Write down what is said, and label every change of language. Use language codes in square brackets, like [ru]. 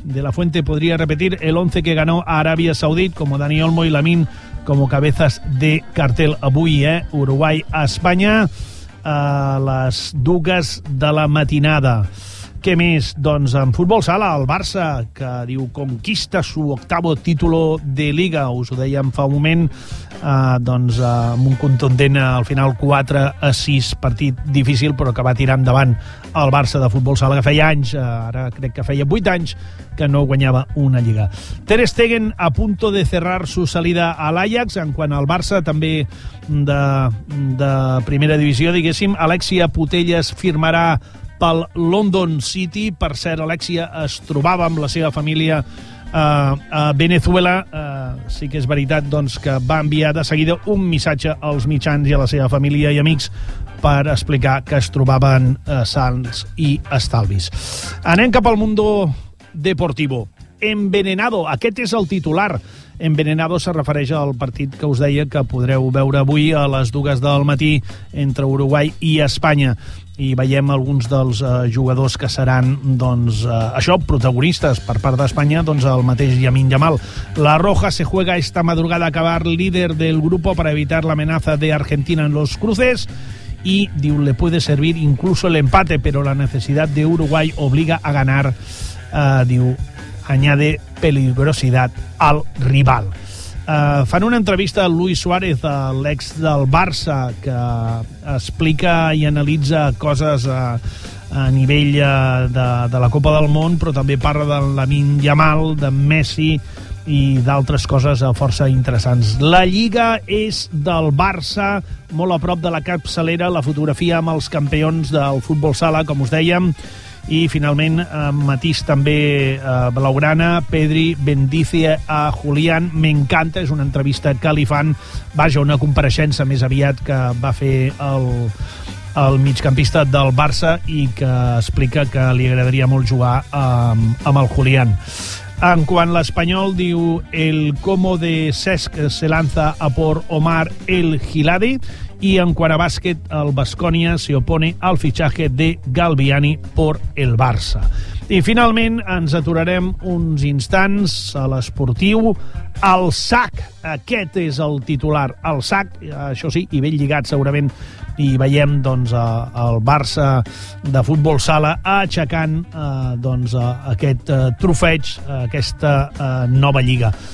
[es] De la Fuente podría repetir el 11 que ganó a Arabia Saudí, como Dani Olmo y Lamine como cabezas de cartel. [ca] Avui, [es] Uruguay a España, a las 2 de la [ca] matinada. Què més? Doncs en futbol sala, el Barça, que diu [es] conquista su octavo título de Liga. [ca] Us ho dèiem fa un moment, amb un contundent al final 4-6, partit difícil, però que va tirar endavant el Barça de futbol sala, que feia anys, ara crec que feia 8 anys, que no guanyava una Lliga. [es] Ter Stegen a punto de cerrar su salida a l'Ajax. [ca] En quant al Barça, també de primera divisió, diguéssim, Alexia Putellas firmarà pel London City. Per cert, Alexia es trobava amb la seva família a Venezuela. Sí que és veritat, doncs, que va enviar de seguida un missatge als mitjans i a la seva família i amics per explicar que es trobaven sans i estalvis. Anem cap al Mundo Deportivo. Envenenado, aquest és el titular. Envenenado se refereix al partit que us deia que podreu veure avui a les 2 del matí entre Uruguai i Espanya. I veiem alguns dels jugadors que seran, doncs, això, protagonistes per part d'Espanya, doncs el mateix Lamine Yamal. [es] La Roja se juega esta madrugada a acabar líder del grupo para evitar la amenaza de Argentina en los cruces. Y, diu, le puede servir incluso el empate, pero la necesidad de Uruguay obliga a ganar, diu, añade peligrosidad al rival. [ca] Fan una entrevista a Luis Suárez, l'ex del Barça, que explica i analitza coses a nivell de la Copa del Món, però també parla de Lamine Yamal, de Messi i d'altres coses força interessants. La Lliga és del Barça, molt a prop de la capçalera, la fotografia amb els campions del futbol sala, com us dèiem. I finalment, matís també blaugrana, [es] Pedri bendice a Julián, [ca] m'encanta, és una entrevista que li fan, vaja, una compareixença més aviat que va fer el migcampista del Barça i que explica que li agradaria molt jugar amb el Julián. En quant l'Espanyol, diu, [es] el como de Cesc se lanza a por Omar El Giladi. Y en cuanto a básquet, el Baskonia se opone al fichaje de Galviani por el Barça. [ca] I finalment ens aturarem uns instants a l'esportiu. El sac, aquest és el titular, el sac, això sí, i ben lligat segurament, i veiem, doncs, el Barça de futbol sala aixecant, doncs, aquest trofeig, aquesta nova Lliga.